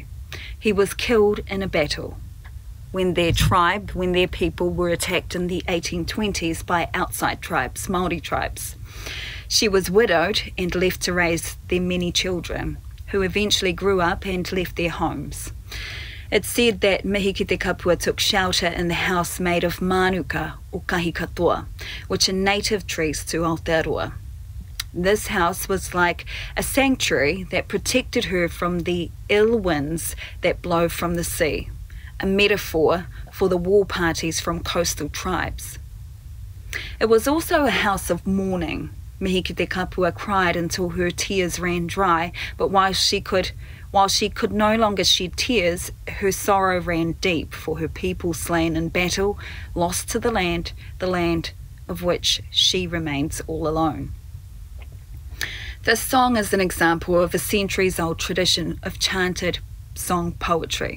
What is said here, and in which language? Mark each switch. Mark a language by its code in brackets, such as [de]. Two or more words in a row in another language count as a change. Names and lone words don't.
[en] He was killed in a battle when their people were attacked in the 1820s by outside tribes, Māori tribes. She was widowed and left to raise their many children, who eventually grew up and left their homes. It's said that Mihi ki te Kapua took shelter in the house made of manuka or kahi katoa, which are native trees to Aotearoa. This house was like a sanctuary that protected her from the ill winds that blow from the sea, a metaphor for the war parties from coastal tribes. It was also a house of mourning. Mihi ki te Kapua cried until her tears ran dry, but while she could no longer shed tears, her sorrow ran deep for her people slain in battle, lost to the land of which she remains all alone. This song is an example of a centuries-old tradition of chanted song poetry.